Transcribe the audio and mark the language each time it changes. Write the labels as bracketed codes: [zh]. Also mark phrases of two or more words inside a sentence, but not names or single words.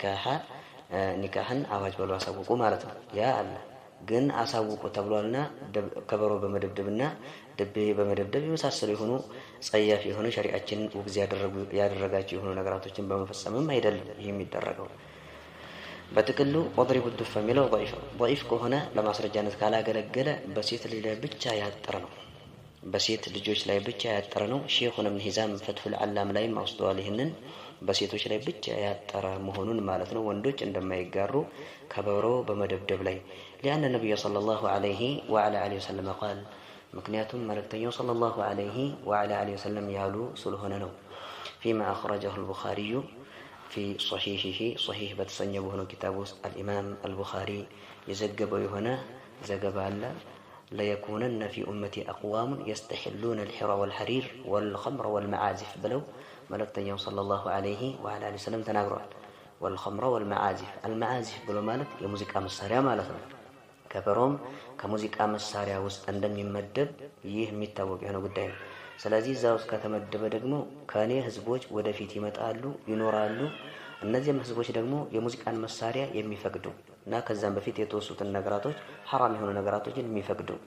[am] ኒካህን አዋጅ በሉ አሳውቁ ማለት ነው። ያ አለ ግን አሳውቁ ተብሏልና ከበሮ በመደብደብና ድቤ በመደብደብ የመሳሰሉ የሆኑ ጸያፍ የሆኑ ሸሪዓችንን ውግዝ ያደረጋቸው የሆኑ ነገራቶችን በመፈጸምም አይደለም ይህ የሚደረገው። በጥቅሉ [ar] واضربوا الدف [am] የሚለው ضعيف ከሆነ ለማስረጃነት ካላገለገለ በሴት ልጅ ላይ ብቻ ያጠረ ነው። በሴት ልጆች ላይ ብቻ ያጠረ ነው። ሼኹን ኢብኑ ሂዛም ፈትሁል ዓላም ላይም አውስተዋል። ይህንን በሴቶች ላይ ብቻ ያጠረ መሆኑን ማለት ነው። ወንዶች እንደማይጋሩ ከበሮ በመደብደብ ላይ [ar] لأن النبي صلى الله عليه وعلى آله وسلم قال [am] ምክንያቱም መልእክተኛው [ar] صلى الله عليه وعلى آله وسلم [am] ያሉ ስለሆነ ነው። [ar] فيما أخرجه البخاري في صحيحه صحيح [am] በተሰኘው በሆነው ኪታብ ውስጥ [ar] الإمام البخاري [am] የዘገበው የሆነ ዘገባ አለ። [ar] ليكونن في أمتي أقوام يستحلون الحر والحرير والخمر والمعازف [am] ብለው መልእክተኛው [ar] صلى الله عليه وعلى آله وسلم [am] ተናግረዋል። [ar] والخمر والمعازف المعازف [am] ብሎ ማለት የሙዚቃ መሳሪያ ማለት ነው። ከበሮም ከሙዚቃ መሳሪያ ውስጥ እንደሚመደብ ይህ የሚታወቅ የሆነ ጉዳይ ነው። ስለዚህ እዛ ውስጥ ከተመደበ ደግሞ ከኔ ህዝቦች ወደፊት ይመጣሉ ይኖራሉ። እነዚህም ህዝቦች ደግሞ የሙዚቃን መሳሪያ የሚፈቅዱ እና ከዛም በፊት የተወሱትን ነገራቶች ሐራም የሆኑ ነገራቶችን የሚፈቅዱ